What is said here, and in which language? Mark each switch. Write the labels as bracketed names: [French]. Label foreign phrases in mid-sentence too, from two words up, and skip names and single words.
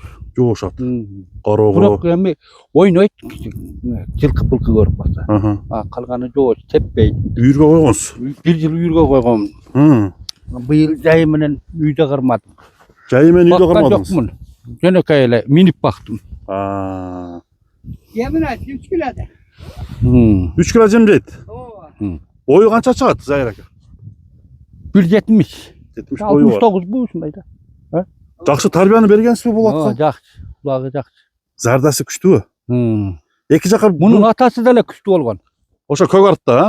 [Kyrgyz] Жоош ат. Кароого. Бирок эми ойнойт, жылкы-пылкы көрүп калса. Калганы жоош, теппейт. Үйүргө койгонсуз? 1 жыл үйүргө койгом. Быйыл жайы менен үйдө кырмадым. Жайы менен үйдө Баккан кырмадыңыз? жокмун. Жөнөкөй эле минип бактым. Жемин эт 3 килода. 3 kilo жемдейт. Ою канча чыгат, Зайыр ака? 170. 70 бою бар. 69 бу ушундай да. Жакшы тарбияны бергенсизби бул атка? Жакшы. Булагы жакшы. Зардасы күчтүүбү? Эки жака Мунун атасы деле күчтүү болгон. Ошо көк артта,